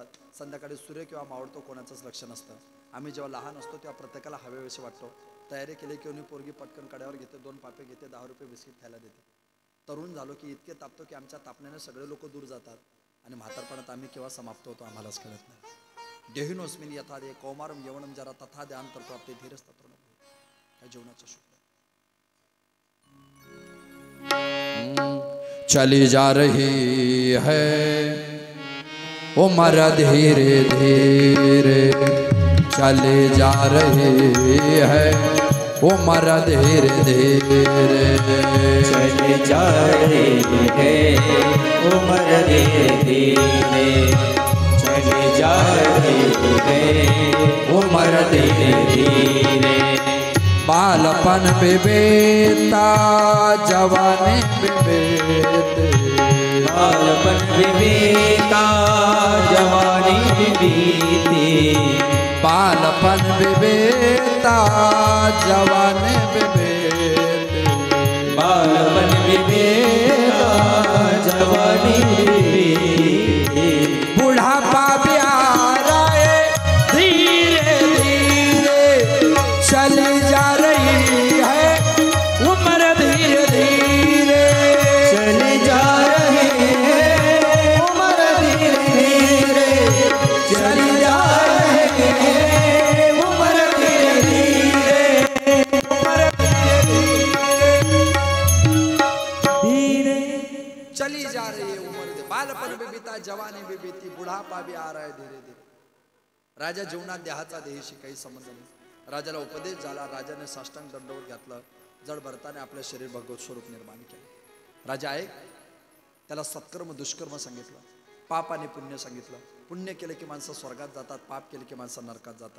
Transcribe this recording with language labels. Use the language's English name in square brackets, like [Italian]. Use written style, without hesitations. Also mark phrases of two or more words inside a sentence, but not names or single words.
[Marathi] संध्याकाळी सूर्य किंवा मावळतो कोणाचंच लक्ष नसतं. आम्ही जेव्हा लहान असतो तेव्हा प्रत्येकाला हवेविषयी वाटतो. तयारी केली की कोणी पोरगी पटकन कड्यावर घेते, 2 पापे घेते, 10 रुपये बिस्किट खायला देते. तरुण झालो की इतके तापतो की आमच्या तापण्याने सगळे लोक दूर जातात. आणि म्हातारपणात आम्ही केव्हा समाप्त होतो आम्हालाच कळत नाही. [Sanskrit] देहिनोस्मिन यथा दे कौमारम यवनम जरा तथा ध्यान तर प्राप्ते धीरच तत्र [Marathi] काय जीवनाचं शुभ. [Hindi] चली जा रही है उम्र धीरे धीरे, चली जा रही है उम्र धीरे धीरे, चली जा रही है उम्र धीरे धीरे, चली जा रही है उम्र धीरे धीरे। बालपन बिबेता जवानी बिबेते, बालपन बिबेता जवानी बिबेती, बालपन बिबेता जवानी बिबेते, बालपन बिबेता जवानी बिबेती। बुढ़ापा प्यारा है धीरे धीरे, चली जा रही है उम्र धीरे धीरे, चली जा रही है उम्र धीरे धीरे, चली जा रही है उम्र धीरे धीरे, उम्र धीरे चली जा रही है उम्र धीरे। बालपण भी बीता जवानी भी बीती, बुढ़ापा भी आ रहा है धीरे धीरे। [Marathi] राजा जीवनात देहाचा देहीशी काही संबंध नाही. राजाला उपदेश झाला, राजाने साष्टांग दंडवत घातलं, जड भरताने आपलं शरीर भगवत स्वरूप निर्माण केलं. राजा आहे त्याला सत्कर्म दुष्कर्म सांगितलं, पाप आणि पुण्य सांगितलं. पुण्य केले की माणसं स्वर्गात जातात, पाप केले की माणसं नरकात जातात.